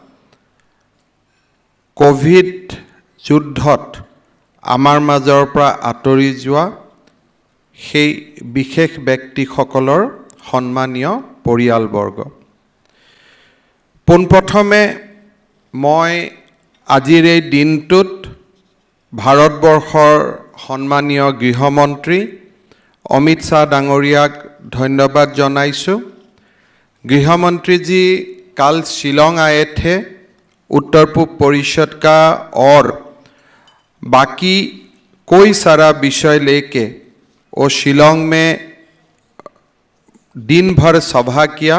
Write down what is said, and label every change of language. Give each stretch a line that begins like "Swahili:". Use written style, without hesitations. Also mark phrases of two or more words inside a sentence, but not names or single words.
Assamese: কোভিড যুদ্ধত আমাৰ মাজৰ পৰা আঁতৰি যোৱা সেই বিশেষ ব্যক্তিসকলৰ সন্মানীয় পৰিয়ালবৰ্গ, পোনপ্ৰথমে মই আজিৰ এই দিনটোত ভাৰতবৰ্ষৰ সন্মানীয় গৃহমন্ত্ৰী অমিত শ্বাহ ডাঙৰীয়াক ধন্যবাদ জনাইছোঁ।
Hindi: गृहमंत्री जी कल शिलोंग आए थे उत्तर पूर्व परिषद का और बाकी कोई सारा विषय लेके वो शिलोंग में दिन भर सभा किया।